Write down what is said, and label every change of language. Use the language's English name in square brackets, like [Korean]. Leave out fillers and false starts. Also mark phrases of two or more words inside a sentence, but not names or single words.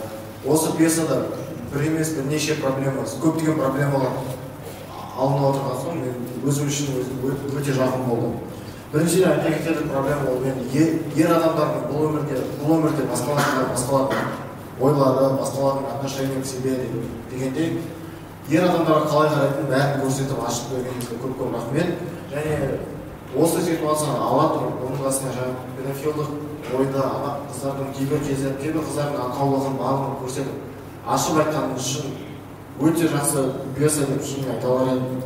[Kazakh] Осы пьесада бір емес бірнеше проблема, көптеген проблемалар алынып отырған соң мен өзім үшін өте жақын болдым. Біріншіден айта кететін проблема ол мен ер адамдардың бұл өмірде басқалардың ойлары, басқалардың [Russian] отношения к себе [Kazakh] дегендей ер адамдарға қалай қарайтынын бәрін көрсетіп ашып бергеніңізге көп рахмет. Және осы ситуацияны ала тұрып, оның қасына жаңағы педофилдық ойда қыздардың кейбір қыздардың ақаулығын барлығын көрсетіп ашып айтқаныңыз үшін өте жақсы пьеса деп шынымен айта алар едім.